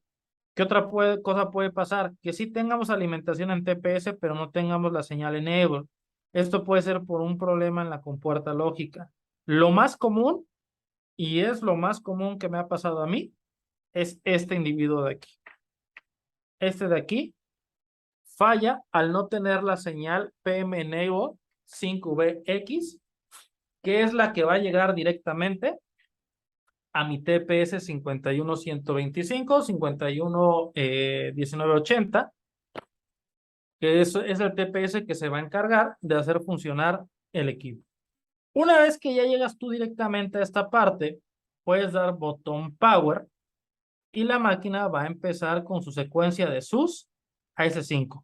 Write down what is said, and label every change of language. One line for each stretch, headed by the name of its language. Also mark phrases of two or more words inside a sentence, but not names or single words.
Spanish: ¿Qué otra cosa puede pasar? Que sí tengamos alimentación en TPS, pero no tengamos la señal enable. Esto puede ser por un problema en la compuerta lógica. Lo más común, y es lo más común que me ha pasado a mí, es este individuo de aquí. Este de aquí falla al no tener la señal PM enable 5VX, que es la que va a llegar directamente a mi TPS 51125, 511980, que es el TPS que se va a encargar de hacer funcionar el equipo. Una vez que ya llegas tú directamente a esta parte, puedes dar botón power y la máquina va a empezar con su secuencia de SUS a S5.